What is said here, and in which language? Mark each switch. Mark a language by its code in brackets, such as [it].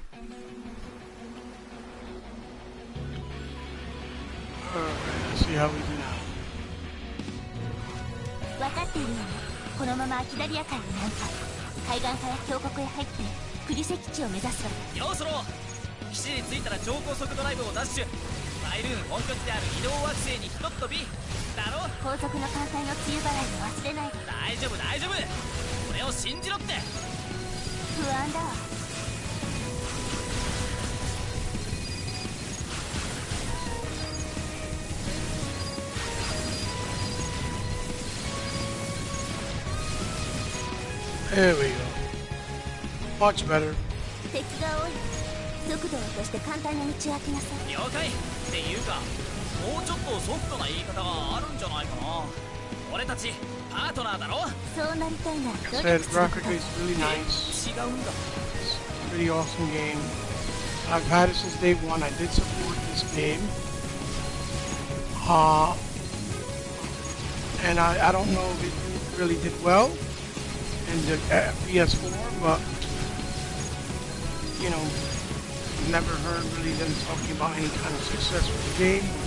[en] Alright, let's see how we do now. [ja] 分かっているよね。このままアキダリア海に南下。海岸から峡谷へ入ってクリセ基地を目指すわ。ようそろ基地に着いたら超高速ドライブをダッシュ。マイルーン本拠地である移動惑星にひとっ飛びだろ。高速の艦隊の梅雨払いも忘れない。大丈夫大丈夫。俺を信じろって。不安だわ。 [en] There we go. Much better. [ja] 敵が多い。速度を落として簡単に道を開けなさい。了解。っていうか、もうちょっとソフトな言い方があるんじゃないかな。俺たちパートナーだろ。そうなりたいな。 [en] Said graphically it's really nice. [ja] 違うんだ。 [en] It's a pretty awesome game. I've had it since day one. I did support this game. And I don't know if it really did well in the PS4, but you know, never heard really them talking about any kind of success with the game.